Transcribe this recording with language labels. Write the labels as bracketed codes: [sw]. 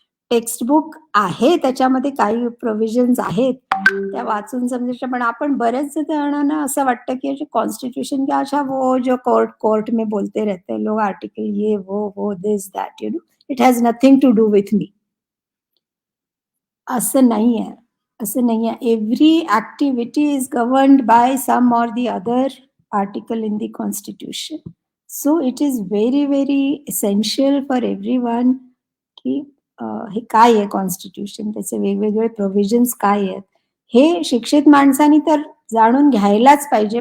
[mr] Textbook आहे, त्याच्यामध्ये काही प्रोव्हिजन्स आहेत, त्या वाचून समजायच्या. पण आपण बरेच जणांना असं वाटतं की [hi] कॉन्स्टिट्यूशन क्या, अच्छा वो जो कोर्ट में बोलते रहते हैं लोग, आर्टिकल ये वो [en] This that, it has nothing to do with me. [mr] असं नाही आहे. असं नाही आहे. [en] Every activity is governed by some or the other article in the constitution. So it is very very essential for everyone [mr] की हे काय आहे कॉन्स्टिट्यूशन, त्याचे वेगवेगळे प्रोव्हिजन्स काय आहेत, हे शिक्षित माणसांनी तर जाणून घ्यायलाच पाहिजे.